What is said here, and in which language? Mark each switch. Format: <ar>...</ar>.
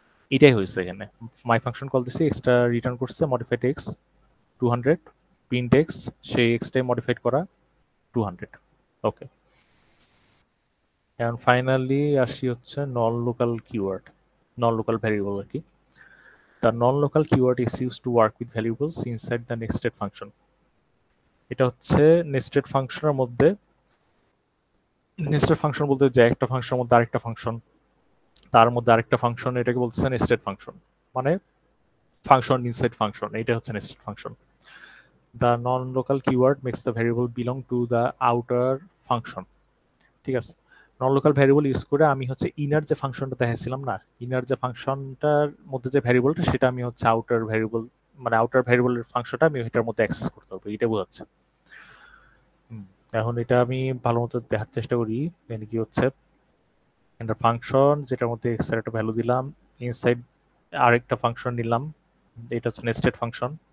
<bn>এটাই হয়েছে এখানে। মাই ফাংশন কল দিছি, এক্সটা রিটার্ন করছে মডিফাইড এক্স 200, প্রিন্ট এক্স, সেই এক্সটাই মডিফাইড করা 200। ওকে, এখন ফাইনালি আসি হচ্ছে নন লোকাল কিওয়ার্ড, নন লোকাল ভ্যারিয়েবল আর কি।</bn> <en>The non-local keyword is used to work with variables inside the nested function.</en> <bn>এটা হচ্ছে নেস্টেড ফাংশনের মধ্যে, নেস্টেড ফাংশন বলতে যে একটা ফাংশনের মধ্যে আরেকটা ফাংশন, তার মধ্যে আরেকটা ফাংশন, এটাকে বলছে নেস্টেড ফাংশন, মানে ফাংশন ইনসাইড ফাংশন, এটা হচ্ছে nested function.</bn> <en>The non-local keyword makes the variable belong to the outer function.</en> <bn>ঠিক আছে, নন লোকাল ভ্যারিয়েবল ইউজ করে আমি হচ্ছে ইনার যে ফাংশনটা দেখাইছিলাম না, ইনার যে ফাংশনটার মধ্যে যে ভ্যারিয়েবলটা, সেটা আমি হচ্ছে আউটার ভ্যারিয়েবল, মানে আউটার ভ্যারিয়েবলের ফাংশনটা আমি এটার মধ্যে অ্যাক্সেস করতে পারবো, এটা বোঝাচ্ছে। এখন এটা আমি ভালো মতো দেখার চেষ্টা করি। এখানে কি হচ্ছে, একটা ফাংশন যেটার মধ্যে এক্স এর একটা ভ্যালু দিলাম, ইনসাইড আরেকটা ফাংশন নিলাম, এটা হচ্ছে নেস্টেড ফাংশন।</bn>